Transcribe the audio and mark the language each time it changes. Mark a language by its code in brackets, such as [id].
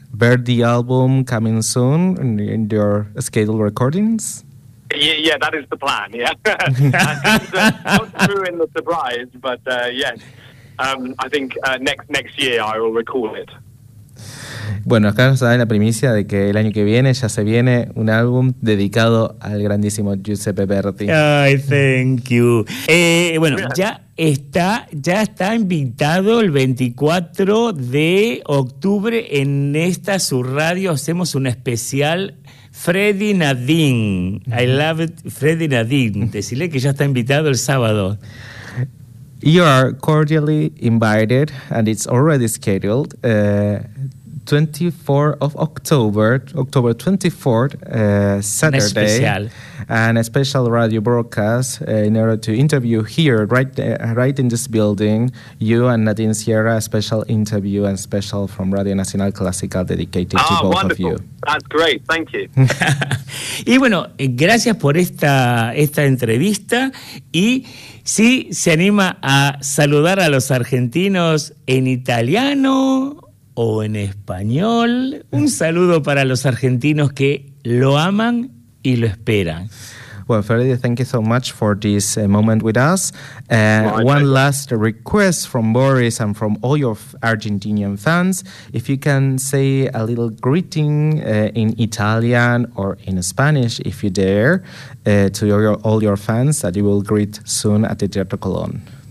[en] Birdie album coming soon in your scheduled recordings? Yeah, that is the plan, yeah. Not to ruin the surprise, but yes. I think next year I will recall it. [es] Bueno, acá nos dan la primicia de que el año que viene ya se viene un álbum dedicado al grandísimo Giuseppe Verdi. [en] Ay, thank you. [es] Bueno, ya está invitado el 24 de octubre en esta su radio. Hacemos un especial Freddy Nadine. [en] I love it, [es] Freddy Nadine. Decirle que ya está invitado el sábado. [en] You are cordially invited and it's already scheduled. 24th of October 24th, Saturday, an special radio broadcast in order to interview here, right in this building, you and Nadine Sierra, a special interview and special from Radio Nacional Clásica dedicated to both wonderful. Of you. That's great, thank you. [es] Y bueno, gracias por esta entrevista y si se anima a saludar a los argentinos en italiano o en español, un saludo para los argentinos que lo aman y lo esperan. [en] Well, Freddy, thank you so much for this moment with us. One last request from Boris and from all your Argentinian fans. If you can say a little greeting in Italian or in Spanish, if you dare, to all your fans that you will greet soon at the Teatro Colón.